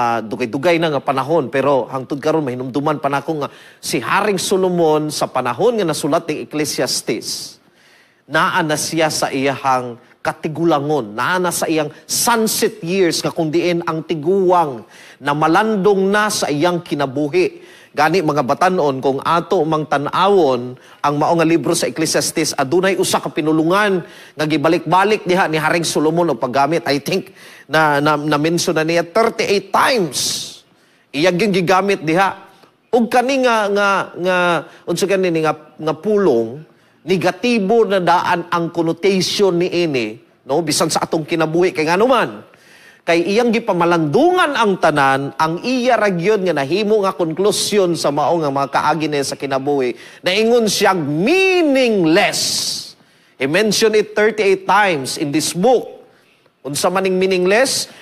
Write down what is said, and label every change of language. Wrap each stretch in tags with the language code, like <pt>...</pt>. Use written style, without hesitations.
<ceb>Dugay-dugay na nga panahon, pero hangtod karon mahinumduman pa nako nga si Haring Solomon sa panahon nga nasulat ni Ecclesiastes, naa na siya sa iyahang katigulangon, naa na sa iyang sunset years nga kung diin ang tiguwang na malandong na sa iyang kinabuhi. Gani mga batanon, kung ato mang tan-awon ang mao nga libro sa Ecclesiastes, adunay usa ka pinulungan nga gibalik-balik diha ni Haring Solomon og paggamit.</ceb> <en>I think na mention na niya 38 times.</en> <ceb>Iyang gigamit diha. Og kani nga unsa kanini nga pulong negatibo na daan ang connotation ni ini, no, bisan sa atong kinabuhi kay nganuman. Kay iyang gipamalandungan ang tanan, ang iya ragyon nga nahimo nga konklusyon sa mao nga mga kaagi niya sa kinabuhi, naingon siyang meaningless.</ceb> <en>He mentioned it 38 times in this book.</en> <ceb>Unsa maning meaningless?</ceb>